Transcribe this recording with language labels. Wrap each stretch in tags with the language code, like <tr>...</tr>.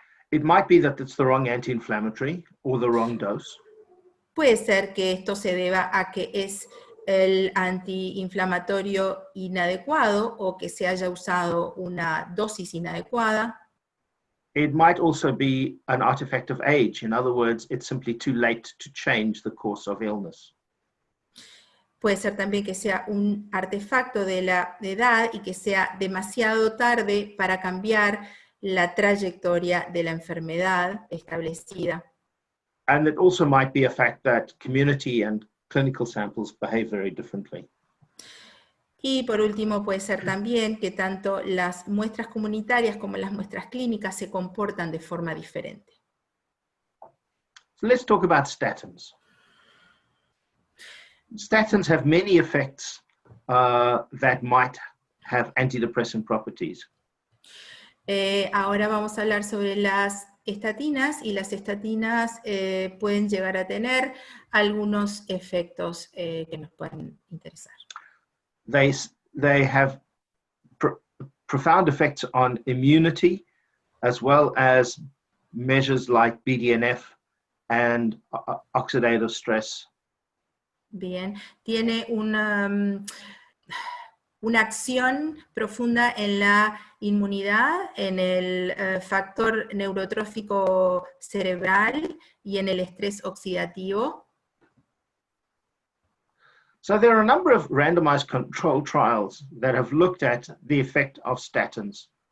<en>It might be that it's the wrong anti-inflammatory or the wrong dose.</en> <es>Puede ser que esto se deba a que es el antiinflamatorio inadecuado o que se haya usado una dosis inadecuada.</es> <en>It might also be an artifact of age. In other words, it's simply too late to change the course of illness.</en> <es>Puede ser también que sea un artefacto de la edad y que sea demasiado tarde para cambiar la trayectoria de la enfermedad establecida.</es> <en>And it also might be a fact that community and clinical samples behave very differently.</en> <es>Y por último puede ser también que tanto las muestras comunitarias como las muestras clínicas se comportan de forma diferente.</es> <en>So let's talk about statins. Statins have many effects that might have antidepressant properties.</en> <es>Ahora vamos a hablar sobre las estatinas, y las estatinas pueden llegar a tener algunos efectos que nos pueden interesar.</es> <en>They have profound effects on immunity, as well as measures like BDNF and oxidative stress.</en> <es>Bien, tiene una acción profunda en la inmunidad, en el factor neurotrófico cerebral y en el estrés oxidativo.</es> <en>So there are a number of randomized control trials that have looked at the effect of statins.</en>